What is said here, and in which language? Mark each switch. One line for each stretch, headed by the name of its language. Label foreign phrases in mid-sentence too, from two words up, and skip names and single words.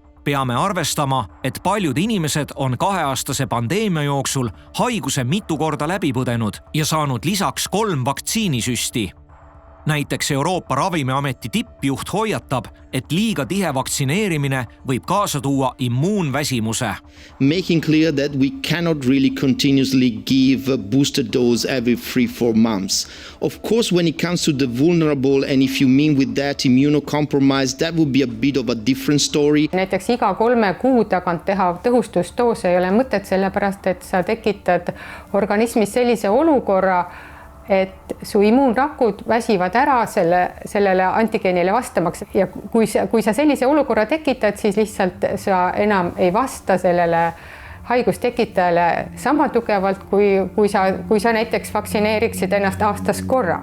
Estonian: Peame arvestama, et paljud inimesed on 2-aastase pandeemia jooksul haiguse mitu korda läbi põdenud ja saanud lisaks 3 vaktsiinisüsti. Näiteks Euroopa Ravimiameti tippjuht hoiatab, et liiga tihe vaktsineerimine võib kaasa tuua immuunväsimuse.
English: Making clear that we cannot really continuously give a booster dose every 3-4 months. Of course, when it comes to the vulnerable and if you mean with that immunocompromised, that would be a bit of a different story.
Estonian: Näiteks iga 3 kuu tagant teha tõhustusdoos ei ole mõtet, sellepärast et sa tekitad organismis sellise olukorra, et su immuunrakud väsivad ära sellele antigeenile vastamaks ja kui sa sellise olukorra tekitad, siis lihtsalt sa enam ei vasta sellele haigustekitajale sama tugevalt, kui sa näiteks vaktsineeriksid ennast aastas korra.